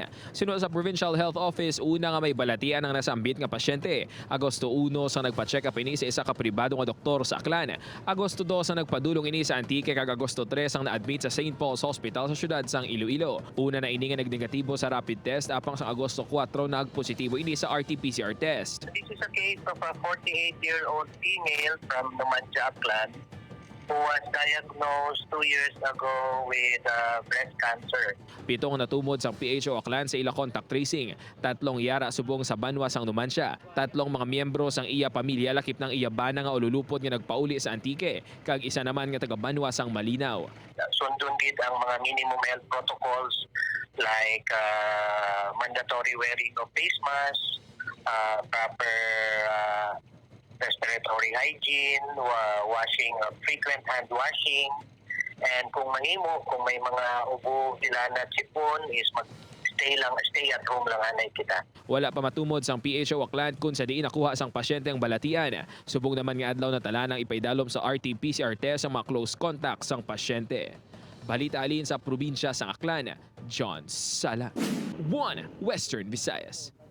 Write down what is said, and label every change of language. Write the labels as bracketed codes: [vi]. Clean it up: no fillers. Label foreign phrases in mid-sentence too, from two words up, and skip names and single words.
[hil] Sinunod sa Provincial Health Office, una nga may balatian ang nasambit nga pasyente. Agosto 1 sang nagpa-check up ini sa isa ka pribado nga doktor sa Aklan. Agosto 2 sang nagpadulong ini sa Antique kag Agosto 3 sang na-admit sa St. Paul's Hospital sa syudad sang Iloilo. Una na ini nga nagnegatibo sa [en] rapid test [hil] apang sa Agosto 4 nagpositibo ini sa RT-PCR test. [en] This is a case of a 48-year-old female from Numancia, Aklan, who was diagnosed 2 years ago with breast cancer. [hil] 7 natumod sa PHO Aklan sa ila contact tracing. 3 yara subong sa Banwa sang Numancia. 3 mga miyembro sang iya pamilya lakip ng iya bana nga ululupod nga nagpauli sa Antique. Kag isa naman nga taga Banwa sang Malinaw. Sundon gid ang mga [en] minimum health protocols like mandatory wearing of face mask, proper respiratory hygiene, frequent hand washing, [hil] and kung mahimo, kung may mga ubo sila na sipon is [en] stay at home [hil] lang anay kita. Wala pa matumod sang PHO Aklan kung sa diin nakuha sang pasyente ang balatian. Subong naman nga adlaw na talanang ipaidalom sa RT-PCR test ang mga [en] close contact [hil] sang pasyente. Balita alin sa probinsya sang Aklan, John Sala. 1 Western Visayas.